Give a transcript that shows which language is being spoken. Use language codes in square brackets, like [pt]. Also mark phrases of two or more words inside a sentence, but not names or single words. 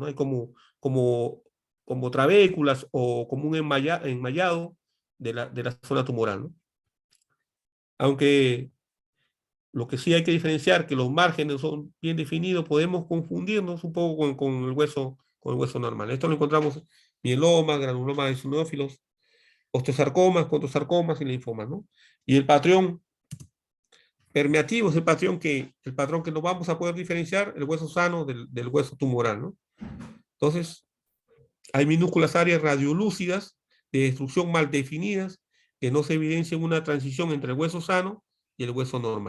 [es] Hay como trabéculas o como un enmayado de la zona tumoral, ¿no? Aunque lo que sí hay que diferenciar, que los márgenes son bien definidos, podemos confundirnos un poco con el hueso normal. Esto lo encontramos mieloma, granulomas eosinófilos, osteosarcomas, condrosarcomas y linfomas, ¿no? Y el patrón permeativo es el patrón que no vamos a poder diferenciar el hueso sano del hueso tumoral, ¿no? Entonces, hay minúsculas áreas radiolúcidas de destrucción mal definidas que no se evidencia una transición entre el hueso sano y el hueso normal.